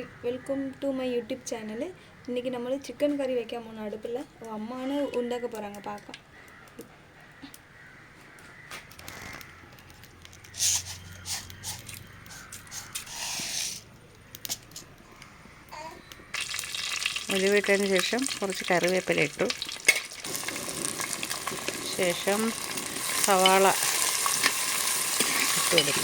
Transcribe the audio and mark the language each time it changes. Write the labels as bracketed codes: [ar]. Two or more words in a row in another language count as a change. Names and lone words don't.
[en] welcome to my YouTube channel. [ta] இன்றைக்கி நம்ம சிக்கன் கறி வைக்க போனோம் அடுப்பில். அம்மானு உண்டாக்க போகிறாங்க பார்க்க. [ml] ഉലുവിട്ടതിന് ശേഷം കുറച്ച് കറിവേപ്പില ഇട്ടു. ശേഷം സവാള ഇട്ട് കൊടുത്തു.